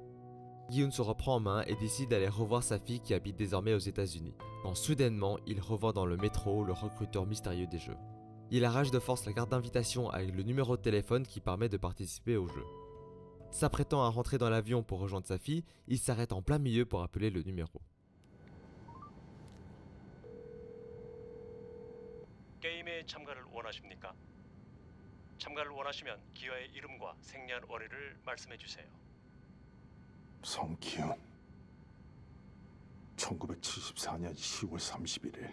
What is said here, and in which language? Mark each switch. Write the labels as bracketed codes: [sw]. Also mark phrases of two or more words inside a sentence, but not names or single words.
[fr] Gi-hun se reprend en main et décide d'aller revoir sa fille qui habite désormais aux États-Unis, quand soudainement il revoit dans le métro le recruteur mystérieux des jeux. Il arrache de force la carte d'invitation avec le numéro de téléphone qui permet de participer au jeu. S'apprêtant à rentrer dans l'avion pour rejoindre sa fille, il s'arrête en plein milieu pour appeler le numéro. [ko] 게임에 참가를 원하십니까? 참가를 원하시면 기어의 이름과 생년월일을 말씀해 주세요. 성기훈. 1974년 10월 31일.